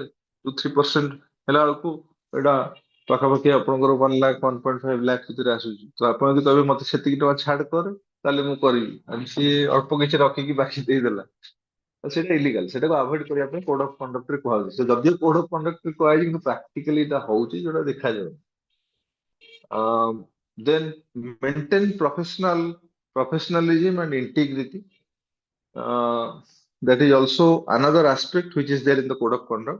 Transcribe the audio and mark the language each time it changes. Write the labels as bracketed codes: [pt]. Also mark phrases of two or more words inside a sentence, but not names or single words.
[or] 2-3% ହେଲା ବେଳକୁ ଏଇଟା ପାଖାପାଖି ଆପଣଙ୍କର 1 ଲାख 1.5 ଲାख ଭିତରେ ଆସୁଛି। ତ ଆପଣ ଯଦି କହିବେ ମତେ ସେତିକି ଟଙ୍କା ଛାଡ କର ତାହେଲେ ମୁଁ କରିବି, ଆଉ ସିଏ ଅଳ୍ପ କିଛି ରଖିକି ବାକି ଦେଇଦେଲା, ତ ସେଇଟା ଇଲିଗାଲ। ସେଟାକୁ ଆଭଏଡ କରିବା ପାଇଁ [en] code of conduct [or] ରେ କୁହାଯାଉଛି। ସେ ଯଦିଓ [en] code of conduct [or] ରେ କୁହାଯାଇଛି କିନ୍ତୁ ପ୍ରାକ୍ଟିକାଲି ଏଇଟା ହଉଛି ଯୋଉଟା ଦେଖାଯାଉ। [en] Then maintain professionalism and integrity. That is also another aspect which is there in the code of conduct.